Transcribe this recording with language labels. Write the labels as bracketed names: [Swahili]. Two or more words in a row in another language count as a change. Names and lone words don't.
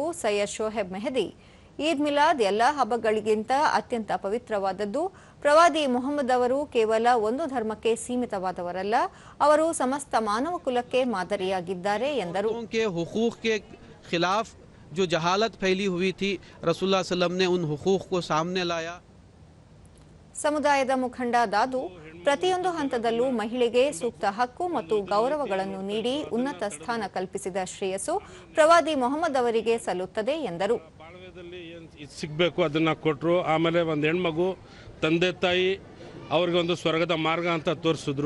[Kannada] ಸೈಯದ್ ಶೋಹೆಬ್ ಮೆಹದಿ, ಈದ್ ಮಿಲಾದ್ ಎಲ್ಲಾ ಹಬ್ಬಗಳಿಗಿಂತ ಅತ್ಯಂತ ಪವಿತ್ರವಾದದ್ದು. ಪ್ರವಾದಿ ಮೊಹಮ್ಮದ್ ಅವರು ಕೇವಲ ಒಂದು ಧರ್ಮಕ್ಕೆ ಸೀಮಿತವಾದವರಲ್ಲ, ಅವರು ಸಮಸ್ತ ಮಾನವ ಕುಲಕ್ಕೆ ಮಾದರಿಯಾಗಿದ್ದಾರೆ ಎಂದರು. [Hindi] जो जहालत फैली हुई थी, रसूलुल्लाह सल्लम ने उन हुकूक को सामने लाया. [Kannada] ಸಮುದಾಯದ ಮುಖಂಡ ದಾದು, ಪ್ರತಿಯೊಂದು ಹಂತದಲ್ಲೂ ಮಹಿಳೆಗೆ ಸೂಕ್ತ ಹಕ್ಕು ಮತ್ತು ಗೌರವಗಳನ್ನು ನೀಡಿ ಉನ್ನತ ಸ್ಥಾನ ಕಲ್ಪಿಸಿದ ಶ್ರೇಯಸ್ಸು ಪ್ರವಾದಿ ಮೊಹಮ್ಮದ್ ಅವರಿಗೆ ಸಲ್ಲುತ್ತದೆ ಎಂದರು. ಬಾಳ್ವೆದಲ್ಲಿ ಏನು ಸಿಗಬೇಕು ಅದನ್ನು ಕೊಟ್ಟರು. ಆಮೇಲೆ ಒಂದು ಹೆಣ್ಮಗು ತಂದೆ ತಾಯಿ ಅವ್ರಿಗೆ ಒಂದು ಸ್ವರ್ಗದ ಮಾರ್ಗ ಅಂತ ತೋರಿಸಿದ್ರು.